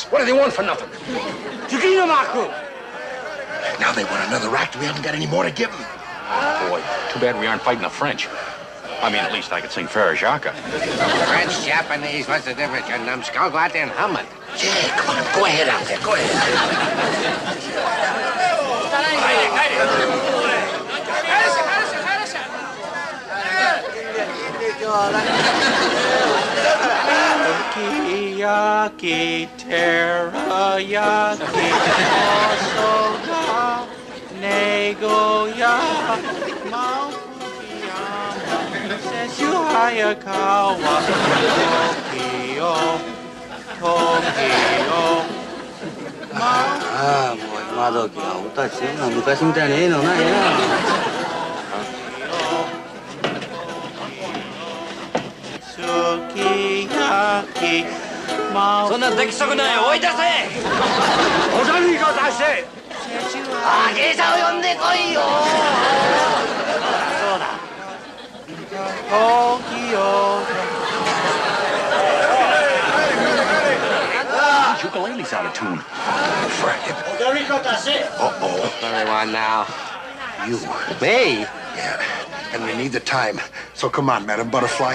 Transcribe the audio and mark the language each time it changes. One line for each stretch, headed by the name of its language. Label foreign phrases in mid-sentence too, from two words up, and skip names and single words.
English: What do they want for nothing? Now they want another act. We haven't got any more to give them. Boy, too bad we aren't fighting the French. I mean, at least I could sing Farajaka. French, Japanese, what's the difference? You numbskull, go out there and hum it. Yeah, come on. Go ahead out there. Go ahead. Sukiyaki, teriyaki, osoga, negoya, maufukiyama, sensu hayakawa, Tokyo.
Japanese: ああ、もう今時はおたちそんな昔みたいにええのないな。そんな出来損ない追い出せ。おざみが出せ。あ、芸者を呼んでこいよ。そうだ。
English: Ukulele's out of tune. Uh-oh. Very one now. You. Me? Yeah. And we need the time. So come on, Madam Butterfly.